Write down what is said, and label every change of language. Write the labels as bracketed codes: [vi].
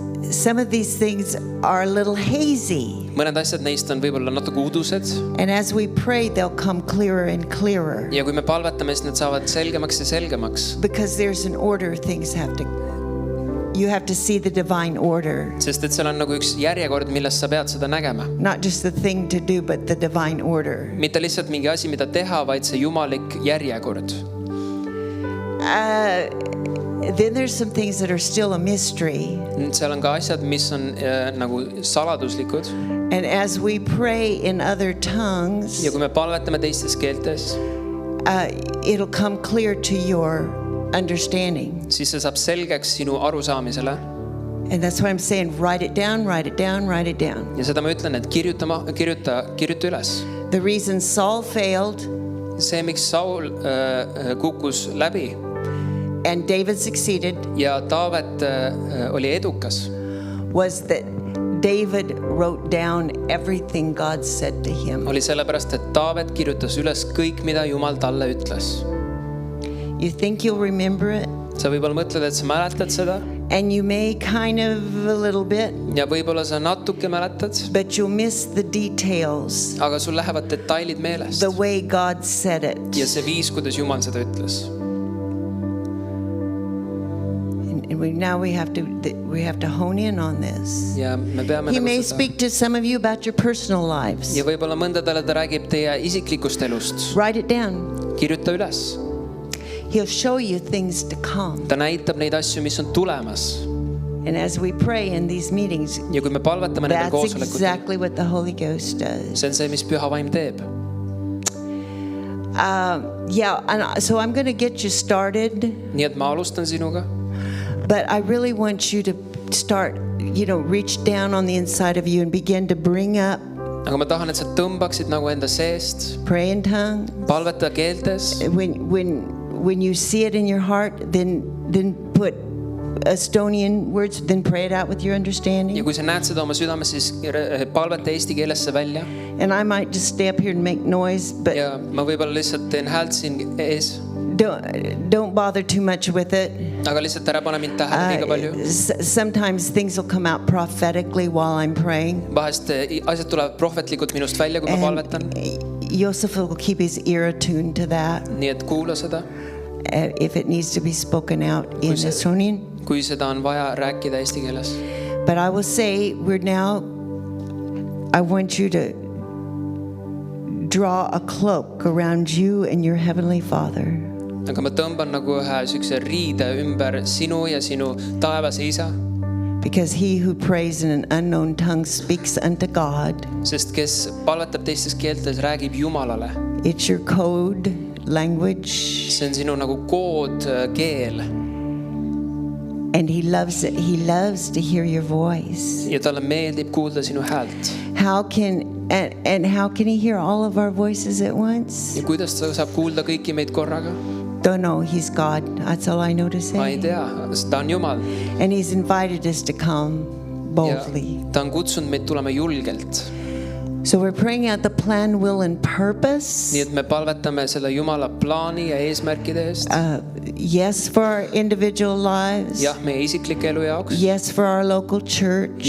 [en] Some of these things are a little hazy. [et] mõned asjad neist on võib-olla natuke udused [en] And as we pray, they'll come clearer and clearer. [et] ja kui me palvetame , siis need saavad selgemaks ja selgemaks , [en] Because there's an order, you have to see the divine order. [et] sest et seal on nagu üks järjekord , millest sa pead seda nägema . [en] Not just the thing to do, but the divine order. [et] mitte lihtsalt mingi asi , mida teha , vaid see jumalik järjekord . [en] Then there's some things that are still a mystery. [et] seal on ka asjad , mis on nagu saladuslikud [en] And as we pray in other tongues, [et] ja kui me palvetame teistes keeltes , [en] it'll come clear to your understanding. [et] siis see saab selgeks sinu arusaamisele [en] And that's what I'm saying. Write it down, write it down, write it down. [et] ja seda ma ütlen , et kirjuta üles . [en] The reason Saul failed [et] see , miks Saul kukkus läbi [en] and David succeeded [et] ja Taavet oli edukas , [en] was that David wrote down everything God said to him. [et] oli sellepärast , et Taavet kirjutas üles kõik , mida Jumal talle ütles . [en] You think you'll remember it, [et] sa võib-olla mõtled , et sa mäletad seda [en] and you may kind of a little bit, [et] ja võib-olla sa natuke mäletad , [en] but you'll miss the details, [et] aga sul lähevad detailid meelest [en] the way God said [et] ja [en] it. [et] see viis , kuidas Jumal seda ütles . [en] And now we have to hone in on this. [et] ja me peame [en] He [et] nagu [en] may [et] seda [en] speak to some of you about your personal lives. [et] ja võib-olla mõndadele ta räägib teie isiklikust elust . [en] Write it down. [et] kirjuta üles , [en] He'll show you things to come. [et] ta näitab neid asju , mis on tulemas [en] And as we pray in these meetings, [et] ja kui me palvetame nendel [en] that's [et] koosolekutel , [en] exactly what the Holy Ghost does. [et] see on see , mis Püha Vaim teeb . [en] Yeah, and so I'm going to get you started, [et] nii et ma alustan sinuga , [en] but I really want you to start, reach down on the inside of you and begin to bring up, [et] aga ma tahan , et sa tõmbaksid nagu enda seest , [en] pray in tongues. [et] palveta keeltes [en] When you see it in your heart, then put Estonian words, then pray it out with your [et] ja [en] understanding. [et] kui sa näed seda oma südames , siis palveta eesti keeles see välja [en] And I might just stay up here and make noise, but [et] ja ma võib-olla lihtsalt teen häält siin ees , [en] don't bother too much with it. [et] aga lihtsalt ära pane mind tähele liiga palju . [en] Sometimes things will come out prophetically while I'm praying. [et] vahest asjad tulevad prohvetlikult minust välja , kui ma palvetan , [en] Joseph will keep his ear attuned to that [et] nii et kuula seda , [en] if it needs to be spoken out in [et] Kui see- [en] Estonian. [et] kui seda on vaja rääkida eesti keeles . [en] But I will say, I want you to draw a cloak around you and your Heavenly Father. [et] aga ma tõmban nagu ühe siukse riide ümber sinu ja sinu taevase isa , [en] Because he who prays in an unknown tongue speaks unto God. [et] sest kes palvetab teistes keeltes , räägib Jumalale . [en] It's your code language, [et] see on sinu nagu koodkeel [en] and he loves it. He loves to hear your voice. [et] ja talle meeldib kuulda sinu häält . [en] How can he hear all of our voices at once? [et] ja kuidas ta saab kuulda kõiki meid korraga ? [en] Don't know. He's God. That's all I know to [et] ma ei [en] say. [et] tea , sest ta on Jumal [en] And he's invited us to come [et] ja [en] boldly. [et] ta on kutsunud meid tulema julgelt . [en] So we're praying out the plan, will, and purpose. [et] nii et me palvetame selle Jumala plaani ja eesmärkide eest . [en] Yes, for our individual lives. [et] jah , meie isiklike elu jaoks , [en] Yes, for our local church.